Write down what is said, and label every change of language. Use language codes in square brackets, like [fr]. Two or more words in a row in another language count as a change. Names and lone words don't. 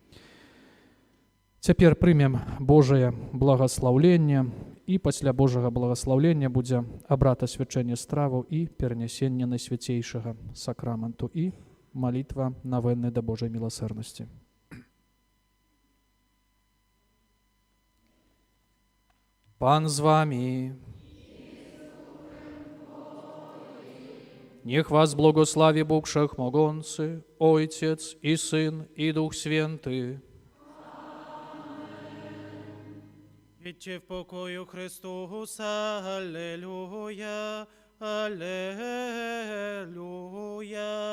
[be] Цяпер прымем Божае благаслаўленне, і пасля Божага благаслаўлення будзе абрад асвячэння страваў і перанясення найсвяцейшага сакраменту і малітва навенны да Божай міласэрнасці. [pl] Pan z wami. Niech was błogosławi Bóg Wszechmogący, Ojciec i Syn i Duch Święty. Idźcie w pokoju Chrystusa, Alleluja, Alleluja.